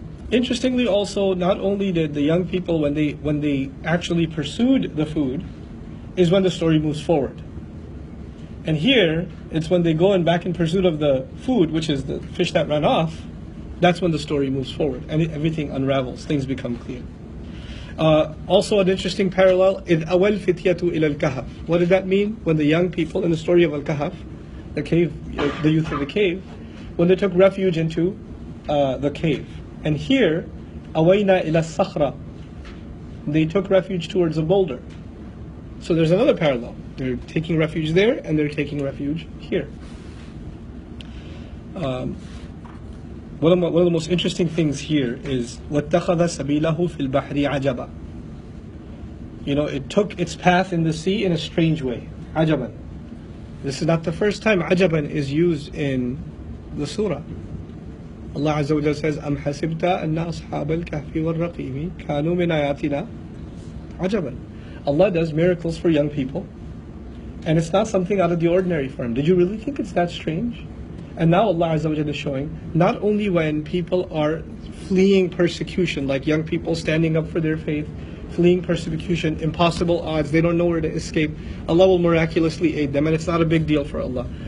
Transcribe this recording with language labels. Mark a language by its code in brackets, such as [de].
[en] Interestingly also, not only did the young people, when they actually pursued the food, is when the story moves forward. And here, it's when they go back in pursuit of the food, which is the fish that ran off, that's when the story moves forward and everything unravels, things become clear. Also an interesting parallel, [ar] إِذْ أَوَى الْفِتْيَةُ إِلَى الْكَهْفِ. [en] What did that mean? When the young people in the story of Al-Kahf, the cave, the youth of the cave, when they took refuge into the cave. And here, [ar] أَوَيْنَا إِلَى الصَّخْرَةِ, [en] they took refuge towards a boulder. So there's another parallel. They're taking refuge there and they're taking refuge here. One of the most interesting things here is [ar] وَاتَّخَذَ سَبِيلَهُ فِي الْبَحْرِ عَجَبًا. [en] It took its path in the sea in a strange way. [ar] عَجَبًا. [en] This is not the first time عَجَبًا is used in the surah. Allah Azza wa Jalla says, [ar] أَمْ حَسِبْتَ أَنَّ أَصْحَابَ الْكَهْفِ وَالرَّقِيمِ كَانُوا مِنْ آيَاتِنَا عَجَبًا. [en] Allah does miracles for young people, and it's not something out of the ordinary for Him. Did you really think it's that strange? And now Allah Azza wa Jalla is showing, not only when people are fleeing persecution, like young people standing up for their faith, fleeing persecution, impossible odds, they don't know where to escape, Allah will miraculously aid them, and it's not a big deal for Allah.